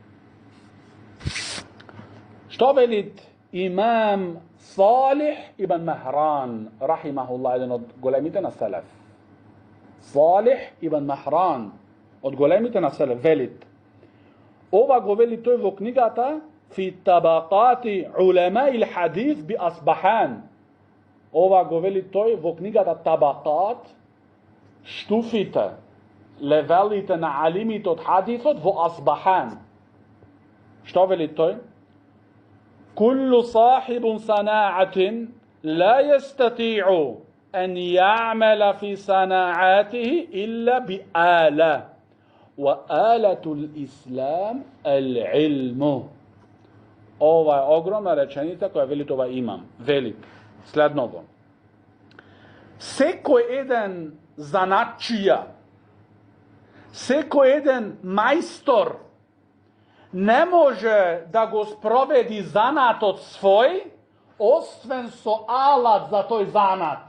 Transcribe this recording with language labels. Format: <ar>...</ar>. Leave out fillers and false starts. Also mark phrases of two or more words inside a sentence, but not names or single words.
<mk>Што велит имам Салих ибн Махран, рахимахуллах, еден од големите на селеф. Салих ибн Махран, од големите на селеф, велит. Ова го вели тој во книгата Фи табакати улема ил хадис би Асбахан. Ова го вели тој во книгата Табакат, штуфите, левелите на алимите од хадисот во Асбахан. Што вели тој?</mk> <ar>كل صاحب صناعة لا يستطيع أن يعمل في صناعاته إلا بآلة وآلة الإسلام العلم.</ar> <mk>Ова е огромна реченица која вели това имам. Вели следното. Секој еден занатчија, секој еден мајстор не може да го спроведи занатот свој, освен со алат за тој занат.</mk>